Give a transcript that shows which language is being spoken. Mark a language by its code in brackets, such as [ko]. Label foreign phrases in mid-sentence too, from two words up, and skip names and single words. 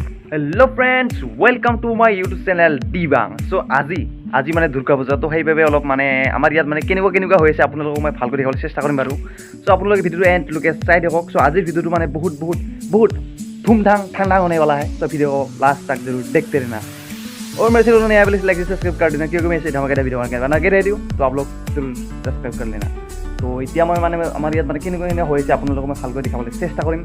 [en] Hello friends, welcome to my YouTube channel Dibang. [as] So আজি মানে দুৰ্গা পূজা তো সেইভাবে অলপ মানে আমাৰ ইয়াত মানে কেনেকুৱা হৈছে আপোনালোকক মই ভালকৈ দেখাবলৈ চেষ্টা কৰিম বাৰু। সো আপোনালোকে ভিডিওটো এন্ডলৈকে চাই দেখক। সো আজিৰ ভিডিওটো মানে বহুত ধুমধাম ঠান্ডা [hi] होने वाला है। तो वीडियो को लास्ट तक जरूर देखते रहना। और मेरे चैनल को नया [en] please like subscribe [hi] कर देना क्योंकि मैं ऐसे धमाकेदार वीडियो बना के रेडी हूँ। तो आप लोग जरूर सब्सक्राइब कर लेना। [as] तो এতিয়া মই মানে আমাৰ ইয়াত মানে কেনেকুৱা হৈছে আপোনালোকক মই ভালকৈ দেখাবলৈ চেষ্টা কৰিম।